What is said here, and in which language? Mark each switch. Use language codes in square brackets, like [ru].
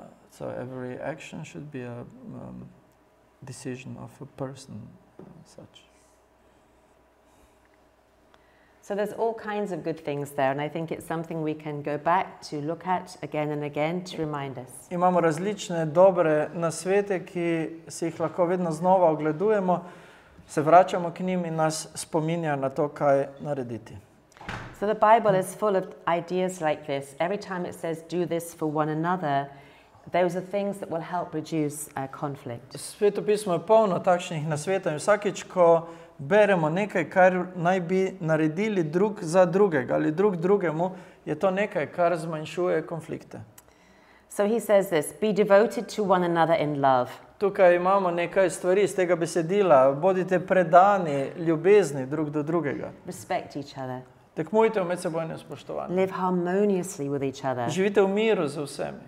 [en] So every action should be a decision of a person such. So there's all kinds of good things there, and I think it's something we can go back to look at again and again to remind us. [sl] Imamo različne dobre nasvete, ki si jih lahko vedno znova ogledujemo, se vračamo k njim in nas spominja na to, kaj narediti. [en] So the Bible is full of ideas like this. Every time it says do this for one another, those are things that will help reduce conflict. [sl] Sveto pismo je polno takšnih nasvetov in vsakič, ko beremo nekaj, kar naj bi naredili drug za drugega ali drug drugemu, je to nekaj, kar zmanjšuje konflikte. [en] So he says this, be devoted to one another in love. [sl] Tukaj imamo nekaj stvari iz tega besedila. Bodite predani, ljubezni drug do drugega. [en] Respect each other. [sl] Tekmujte v medsebojnem spoštovanju. [en] Live harmoniously with each other. [sl] Živite v miru z vsemi.